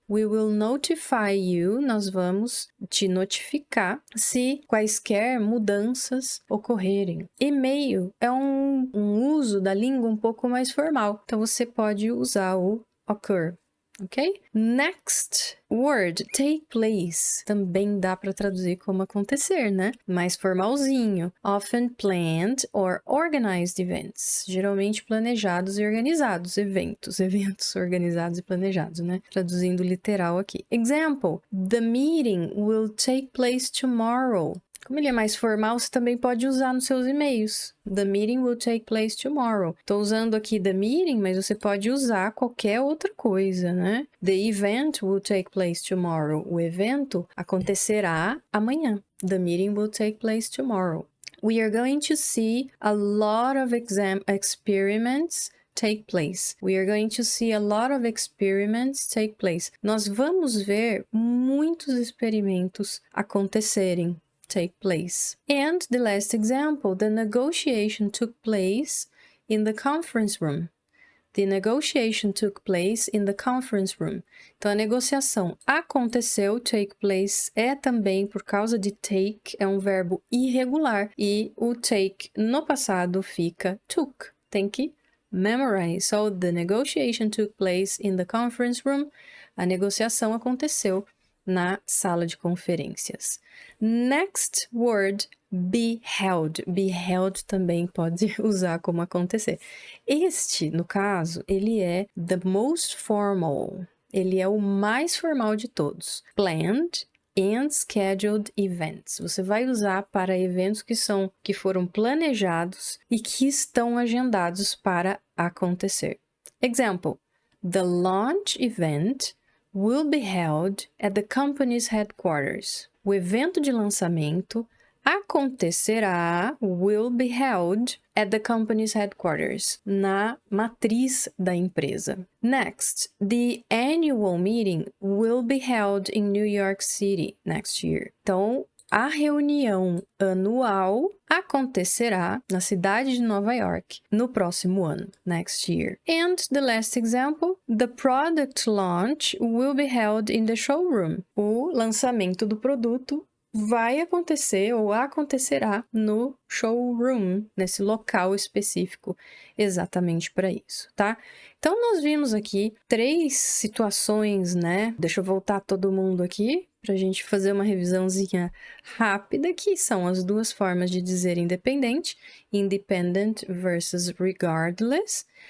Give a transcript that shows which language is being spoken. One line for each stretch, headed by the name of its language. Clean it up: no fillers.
English: We will notify you,
Portuguese: nós vamos te notificar se quaisquer mudanças ocorrerem. E-mail é um uso da língua um pouco mais formal, então você pode usar o occur. Ok?
English: Next word, take place.
Portuguese: Também dá para traduzir como acontecer, né? Mais formalzinho.
English: Often planned or organized events.
Portuguese: Geralmente planejados e organizados. Eventos organizados e planejados, né? Traduzindo literal aqui.
English: Example: The meeting will take place tomorrow.
Portuguese: Como ele é mais formal, você também pode usar nos seus e-mails.
English: The meeting will take place tomorrow.
Portuguese: Estou usando aqui
English: the meeting,
Portuguese: mas você pode usar qualquer outra coisa, né?
English: The event will take place tomorrow.
Portuguese: O evento acontecerá amanhã.
English: The meeting will take place tomorrow. We are going to see a lot of experiments take place. We are going to see a lot of experiments take place.
Portuguese: Nós vamos ver muitos experimentos acontecerem.
English: Take place. And the last example, the negotiation took place in the conference room. The negotiation took place in the conference room.
Portuguese: Então, a negociação aconteceu,
English: take place,
Portuguese: é também por causa de take, é um verbo irregular, e o take no passado fica took. Tem que memorize.
English: So, the negotiation took place in the conference room.
Portuguese: A negociação aconteceu na sala de conferências.
English: Next word, beheld. Beheld
Portuguese: também pode usar como acontecer. Este, no caso, ele é
English: the most formal.
Portuguese: Ele é o mais formal de todos.
English: Planned and scheduled events.
Portuguese: Você vai usar para eventos que foram planejados e que estão agendados para acontecer.
English: Example: The launch event will be held at the company's headquarters.
Portuguese: O evento de lançamento acontecerá,
English: will be held, at the company's headquarters,
Portuguese: na matriz da empresa.
English: Next, the annual meeting will be held in New York City next year.
Portuguese: Então, a reunião anual acontecerá na cidade de Nova York no próximo ano,
English: next year. And the last example, the product launch will be held in the showroom.
Portuguese: O lançamento do produto vai acontecer ou acontecerá no showroom, nesse local específico, exatamente para isso, tá? Então, nós vimos aqui 3 situações, né? Deixa eu voltar todo mundo aqui para a gente fazer uma revisãozinha rápida, que são as 2 formas de dizer independente,
English: independent versus regardless.